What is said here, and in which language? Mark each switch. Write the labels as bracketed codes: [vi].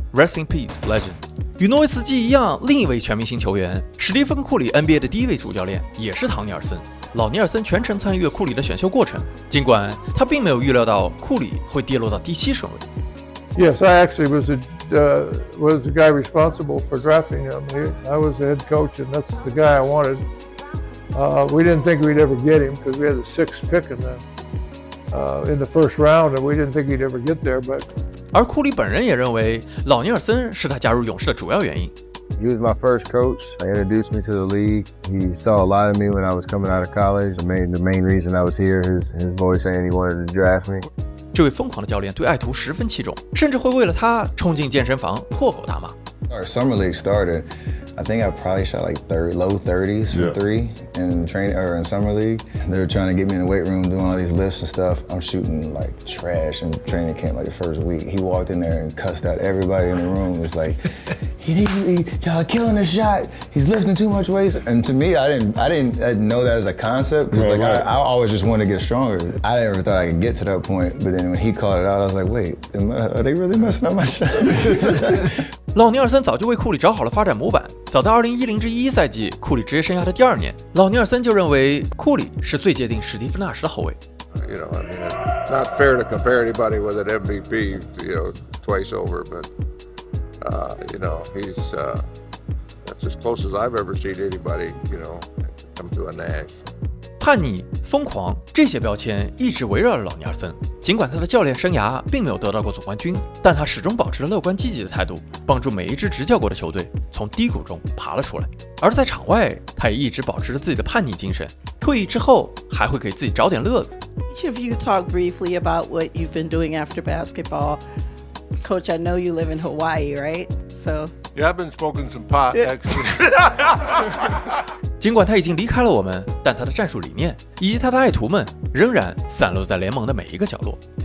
[en] Rest in peace, legend. [zh] 与诺维斯基一样，另一位全明星球员史蒂芬·库里 NBA 的第1位主教练也是唐尼尔森。老尼尔森全程参与了库里的选秀过程，尽管他并没有预料到库里会跌落到第7顺位。 [en] Yes, I actually was the guy responsible for drafting him. I was the head coach, and that's the guy I wanted. We didn't think we'd ever get him because we had the 6th pick in the first round, and we didn't think he'd ever get there. But [zh] 而库里本人也认为，老尼尔森是他加入勇士的主要原因。 [en] He was my first coach. He introduced me to the league. He saw a lot of me when I was coming out of college. The main reason I was here, his voice saying he wanted to draft me. [zh] 这位疯狂的教练对爱徒十分器重，甚至会为了他冲进健身房破口大骂。 [en] Our summer league started. I think I probably shot like low 30s from 3 in training or in summer league. They were trying to get me in the weight room doing all these lifts and stuff. I'm shooting like trash in training camp like the first week. He walked in there and cussed out everybody in the room. It was like, y'all killing the shot. He's lifting too much weight. And to me, I didn't know that as a concept because I always just wanted to get stronger. I never thought I could get to that point. But then when he called it out, I was like, wait, are they really messing up my shot? [zh] 老尼尔森早就为库里找好了发展模板。早在2010-11赛季，库里职业生涯的第2年，老尼尔森就认为库里是最接近史蒂夫纳什的后卫。 [en] I mean, it's not fair to compare anybody with an MVP, twice over, but You know, that's as close as I've ever seen anybody, you know, come to a Nash. [zh] 叛逆、疯狂这些标签一直围绕着老尼尔森。尽管他的教练生涯并没有得到过总冠军，但他始终保持了乐观积极的态度，帮助每一支执教过的球队从低谷中爬了出来。而在场外，他也一直保持着自己的叛逆精神。退役之后，还会给自己找点乐子。 [en] Each of you talk briefly about what you've been doing after basketball. Coach, I know you live in Hawaii, right? So. Yeah, I've been smoking some pot, actually. [zh] 尽管他已经离开了我们，但他的战术理念以及他的爱徒们仍然散落在联盟的每一个角落。